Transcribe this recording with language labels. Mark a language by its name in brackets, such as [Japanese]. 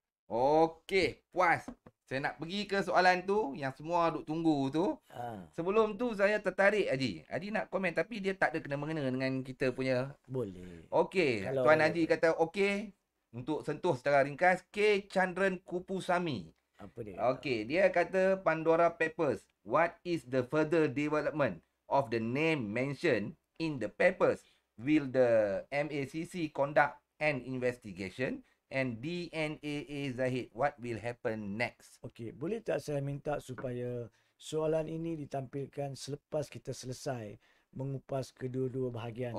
[Malay] Okey, puas. Saya nak pergi ke soalan tu yang semua duk tunggu tu. Sebelum tu saya tertarik Haji. Haji nak komen tapi dia tak ada kena-mengena dengan kita punya. Boleh. Okey, Kalau- Tuan Haji kata okey. Untuk sentuh secara ringkas, K. Chandran Kupusamy. Apa dia? Okey, dia kata Pandora Papers. [English] What is the further development of the name mentioned in the papers? Will the MACC conduct an investigation? And DNAA Zahid, what will happen next? [Malay] Okey, boleh tak saya minta supaya soalan ini ditampilkan selepas kita selesai mengupas kedua-dua bahagian